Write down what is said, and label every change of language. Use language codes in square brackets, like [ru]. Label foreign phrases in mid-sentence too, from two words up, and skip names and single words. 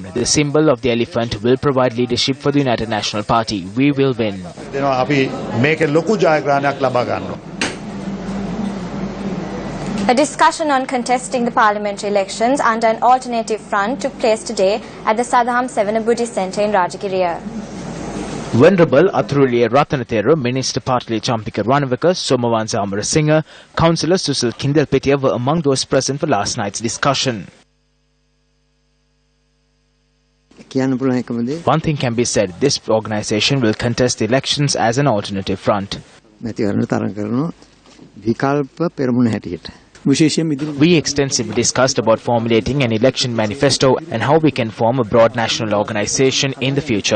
[en] The symbol of the elephant will provide leadership for the United National Party. We will win. A discussion on contesting the parliamentary elections under an alternative front took place today at the Sadham Sevana Buddhist Centre in Rajagiriya. Venerable Athuruliya Ratanathera, Minister Partli Champika Ranavika, Somawansa Amarasinghe, Councillor Susil Kindalpetiya were among those present for last night's discussion. One thing can be said, this organisation will contest the elections as an alternative front. We extensively discussed about formulating an election manifesto and how we can form a broad national organisation in the future.